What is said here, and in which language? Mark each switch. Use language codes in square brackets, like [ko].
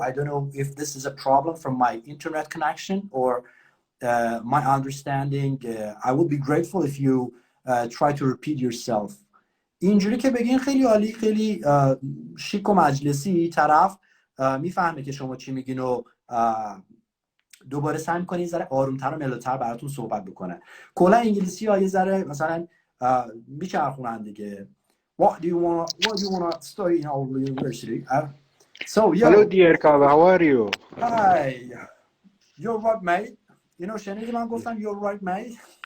[en] I don't know if this is a problem from my internet connection or my understanding. I would be grateful if you try to repeat yourself. [fa] اینجوری که بگین خیلی عالی، خیلی شیک و مجلسی. طرف میفهمه که شما چی میگین و دوباره سعی می‌کنین ذره آرومتر و ملوتر براتون صحبت بکنه. کلا انگلیسی ها یه ذره مثلا میچرخونن دیگه. [en] What do you want to study in our university? So yeah. Hello dear Kaawe, how are you? Hi. You're right mate. You know [fa] شنیدی من گفتم [en] you're right mate.